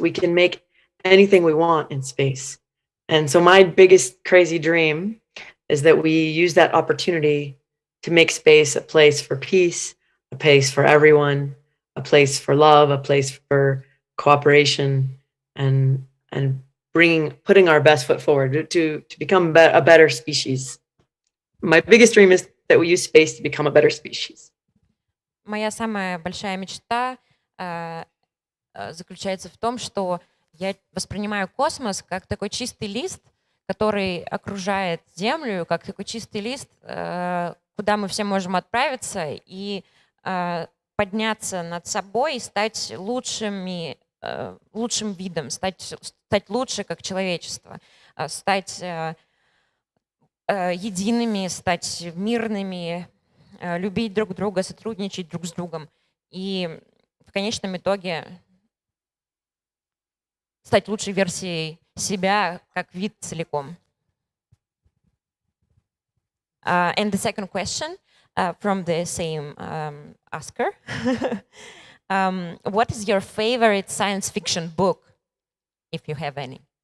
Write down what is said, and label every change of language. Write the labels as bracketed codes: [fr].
[en] We can make anything we want in space. And so my biggest crazy dream is that we use that opportunity to make space a place for peace, a place for everyone, a place for love, a place for cooperation, and putting our best foot forward to become a better species. My biggest dream is that we use space to become a better species. [ru] Моя самая большая мечта заключается в том, что я воспринимаю космос как такой чистый лист, который окружает Землю, как такой чистый лист, куда мы все можем отправиться и подняться над собой и стать лучшим видом, стать лучше как человечество, стать едиными, стать мирными, любить друг друга, сотрудничать друг с другом и в конечном итоге стать лучшей версией себя как вид целиком. [en] And the second question from the same asker. What is your favorite science fiction book, if you have any?